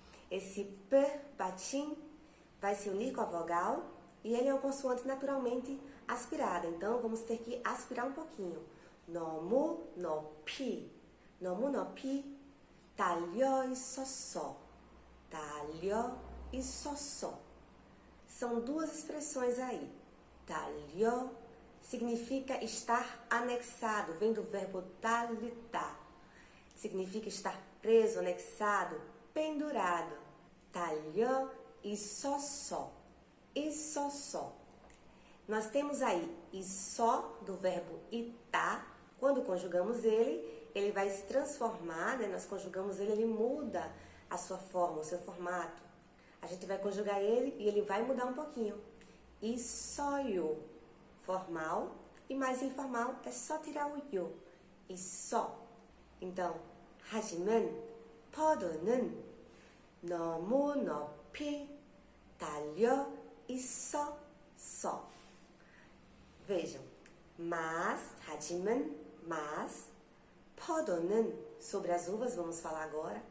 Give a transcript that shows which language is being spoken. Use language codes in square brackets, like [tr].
[pt] Esse P batim vai se unir com a vogal e ele é uma consoante naturalmente aspirada. Então, vamos ter que aspirar um pouquinho. [ko] 너무 높이, 너무 높이 달려 있었어, 달려 있었어. [pt] São duas expressões aí. 달려 significa estar anexado, vem do verbo 달리다. Significa estar preso, anexado, pendurado. [ko] 달려 있었어, 있었어. [pt] Nós temos aí 있어 do verbo 있다, Quando conjugamos ele vai se transformar, né? Nós conjugamos ele muda a sua forma, o seu formato. A gente vai conjugar ele e ele vai mudar um pouquinho. 있어요, formal, e mais informal é só tirar o 요. [ko] 있어. Então, 하지만 포도는 너무 높이 달려 있었어. [pt] Vejam, mas, 하지만, mas, 포도는, sobre as uvas, vamos falar agora.